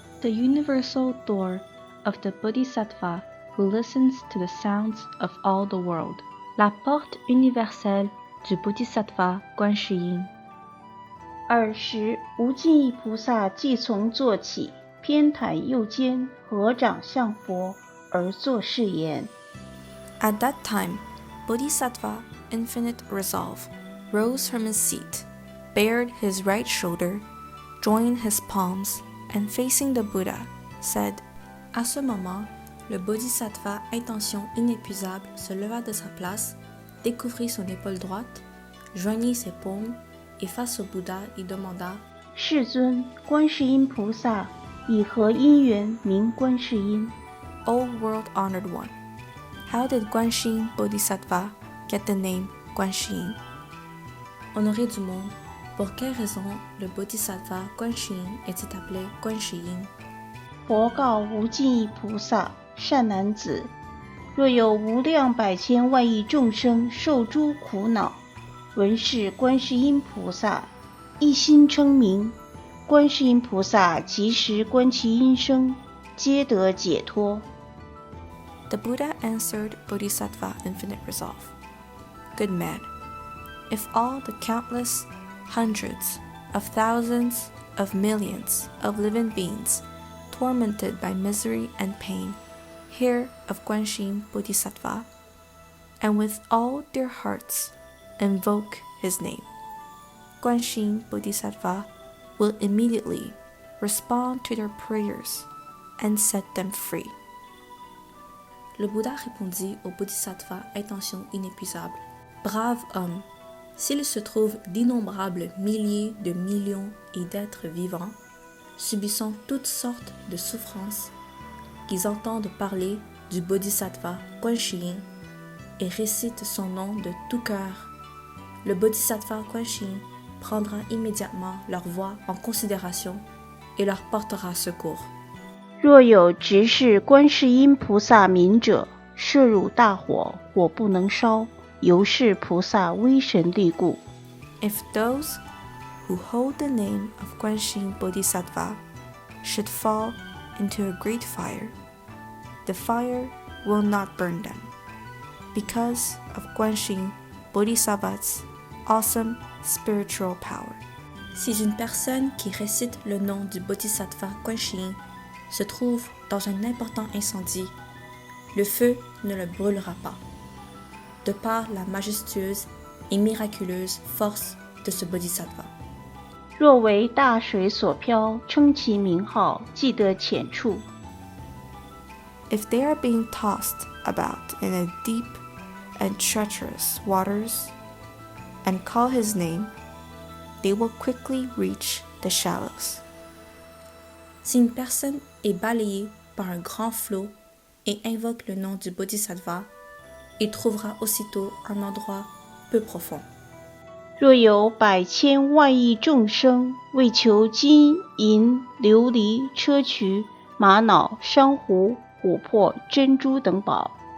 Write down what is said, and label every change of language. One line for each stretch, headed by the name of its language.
English: The universal door of the Bodhisattva who listens to the sounds of all the world.
French: La porte universelle du Bodhisattva 观世音。
Chinese: 尔时无尽意菩萨即从坐起，偏袒右肩，合掌向佛，而作是言。
English: At that time, Bodhisattva, infinite resolve, rose from his seat, bared his right shoulder, joined his palms, and facing the Buddha, said,
French: À ce moment, le Bodhisattva, intention inépuisable, se leva de sa place, découvrit son épaule droite, joignit ses paumes, et face au Bouddha, il demanda,
Chinese: 世尊，观世音菩萨以何因缘名观世音？
English: O world-honored one, how did Guanxin Bodhisattva get the name Guanxin?
French: Honoré du monde, pour quelle raison le Bodhisattva Guanxin est-il appelé Guanxin?
Chinese: 佛告无尽意菩萨：善男子，若有无量百千万亿众生受诸苦恼，闻是观世音菩萨，一心称名，观世音菩萨即时观其音声，皆得解脱。
English: The Buddha answered Bodhisattva infinite resolve, Good man, if all the countless hundreds of thousands of millions of living beings tormented by misery and pain hear of Guanxin Bodhisattva, and with all their hearts invoke his name, Guanxin Bodhisattva will immediately respond to their prayers and set them free.
French: Le Bouddha répondit au Bodhisattva intention inépuisable. Brave homme, s'il se trouve d'innombrables milliers de millions et d'êtres vivants, subissant toutes sortes de souffrances, qu'ils entendent parler du Bodhisattva Guanxin et récitent son nom de tout cœur, le Bodhisattva Guanxin prendra immédiatement leur voix en considération et leur portera secours.
Chinese: 若有直视观世音菩萨名者，摄入大火，火不能烧，由是菩萨威神力故。
English: If those who hold the name of Guanxin Bodhisattva should fall into a great fire, the fire will not burn them, because of Guanxin Bodhisattva's awesome spiritual power.
French: Si une personne qui récite le nom du Bodhisattva Guanxin se trouve dans un important incendie, le feu ne le brûlera pas, de par la majestueuse et miraculeuse force de ce Bodhisattva.
Chinese: 若为大水所漂，称其名号，即得浅处。
English: If they are being tossed about in a deep and treacherous waters, and call his name, they will quickly reach the shallows.
French: Si une personne est balayée par un grand flot et invoque le nom du Bodhisattva, il trouvera aussitôt un endroit peu profond.
Chinese: 若有百千万亿众生为求金银琉璃砗磲玛瑙珊瑚琥珀珍珠等宝，